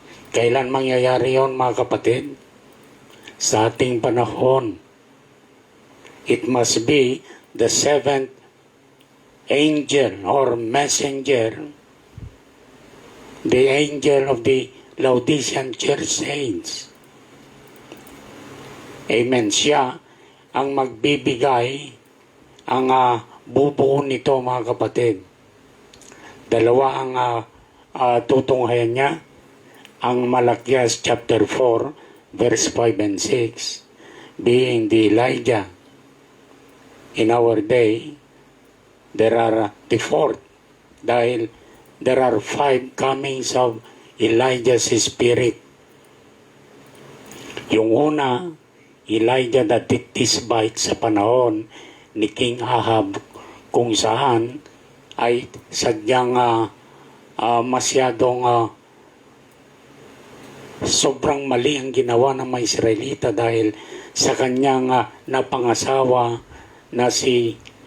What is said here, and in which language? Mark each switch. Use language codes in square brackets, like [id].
[tl] Kailan mangyayari yon, mga kapatid? Sa ating panahon. [en] It must be the seventh angel or messenger, the angel of the Laodicean church saints. Amen. [tl] Siya ang magbibigay, ang bubuo nito, mga kapatid. Dalawa ang tutunghayan niya. Ang Malakias chapter 4 verse 5 and 6, [en] being the Elijah. In our day, there are the fourth, [tl] dahil [en] there are 5 comings of Elijah's spirit. [tl] Yung una, Elijah the Tishbite sa panahon ni King Ahab, kung saan ay sadyang masyadong sobrang mali ang ginawa ng mga Israelita dahil sa kanyang napangasawa na si